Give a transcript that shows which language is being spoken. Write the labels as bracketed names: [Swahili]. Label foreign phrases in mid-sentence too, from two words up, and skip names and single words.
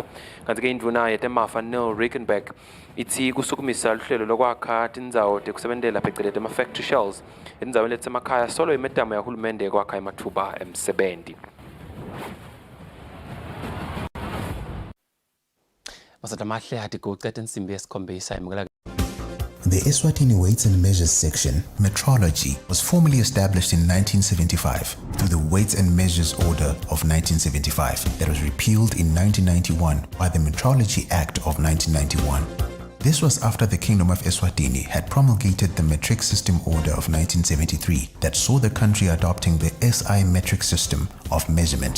[Swati] Kanti ke induna yetemafa Neil Rickenback ithi kusukumisa luhlelo lokwakha tindzawo tekusebentela phecelezi ama-factory shells endzaweni letemakhaya solo imetamo yahulumende yokwakha emathuba emsebenti. Masada mahle hati kuceta insimbi yesikhombisa imukela. [English] The Eswatini Weights and Measures section, Metrology, was formally established in 1975 through the Weights and Measures Order of 1975 that was repealed in 1991 by the Metrology Act of 1991. This was after the Kingdom of Eswatini had promulgated the Metric System Order of 1973 that saw the country adopting the SI metric system of measurement.